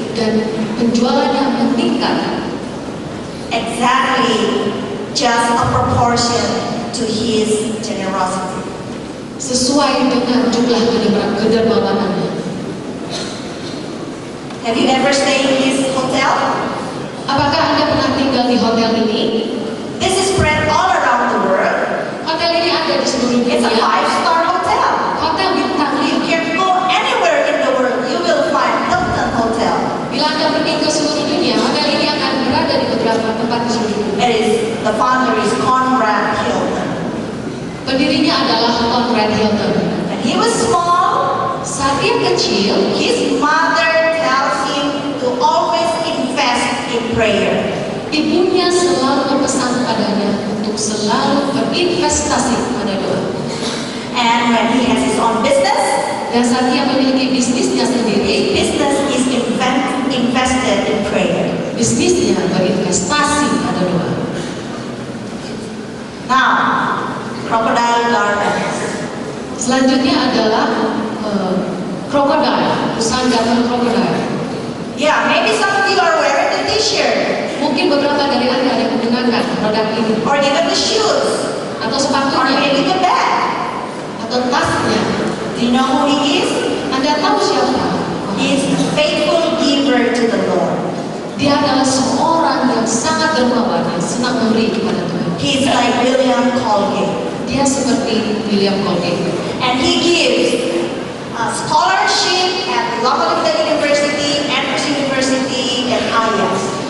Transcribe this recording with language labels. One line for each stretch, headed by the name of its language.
Indonesian: Dan penjualannya meningkat
English: exactly just a proportion to his generosity.
Indonesian: sesuai dengan jumlah kedermawanannya.
English: Have you ever stayed in this hotel?
Indonesian: Apakah Anda pernah tinggal di hotel ini?
English: This is spread all around the world.
Indonesian: Hotel ini ada di seluruh
English: It's a
Indonesian: dunia.
English: 5-star hotel.
Indonesian: Hotel bintang
English: You
Indonesian: 5.
English: can go anywhere in the world, you will find Hilton Hotel.
Indonesian: Bila Anda pergi ke seluruh dunia, hotel ini akan berada di beberapa tempat di seluruh dunia.
English: The founder is Conrad Hilton.
Indonesian: Pendirinya adalah Conrad Hilton.
English: When he was small,
Indonesian: Saat dia kecil,
English: his mother tells him to always invest in prayer.
Indonesian: ibunya selalu berpesan padanya untuk selalu berinvestasi pada doa.
English: And when he has his own business,
Indonesian: Dan saat dia memiliki bisnisnya sendiri,
English: business is invested in prayer.
Indonesian: bisnisnya berinvestasi pada doa.
English: Now, crocodile garments.
Indonesian: Selanjutnya adalah crocodile, pusanggaman crocodile.
English: Yeah, maybe some of you are wearing the t-shirt
Indonesian: Mungkin beberapa dari Anda yang menggunakan produk ini,
English: or even the shoes
Indonesian: atau
English: or
Indonesian: sepatunya,
English: maybe the bag.
Indonesian: atau tasnya.
English: Do you know who he is?
Indonesian: Anda tahu siapa?
English: He is a faithful giver to the Lord.
Indonesian: Dia adalah seorang yang sangat dermawan, yang senang memberi kepada Tuhan.
English: He is like William Colgate.
Indonesian: Dia seperti William Colgate.
English: And he gives a scholarship at Loma Linda University, Andrews University, and IAS.